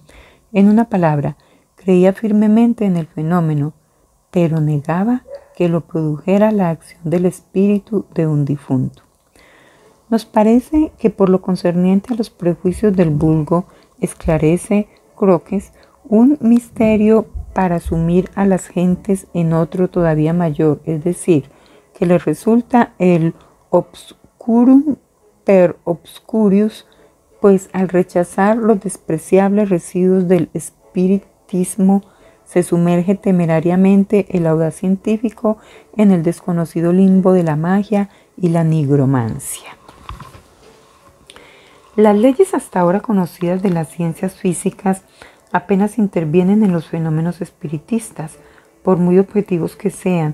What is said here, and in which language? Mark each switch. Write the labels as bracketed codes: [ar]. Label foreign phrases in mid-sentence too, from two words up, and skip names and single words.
[es] En una palabra, creía firmemente en el fenómeno, pero negaba que lo produjera la acción del espíritu de un difunto. Nos parece que por lo concerniente a los prejuicios del vulgo, esclarece Crookes un misterio para sumir a las gentes en otro todavía mayor, es decir, que les resulta el [la] obscurum per obscurius, [es] pues al rechazar los despreciables residuos del espiritismo, se sumerge temerariamente el audaz científico en el desconocido limbo de la magia y la nigromancia. Las leyes hasta ahora conocidas de las ciencias físicas apenas intervienen en los fenómenos espiritistas, por muy objetivos que sean,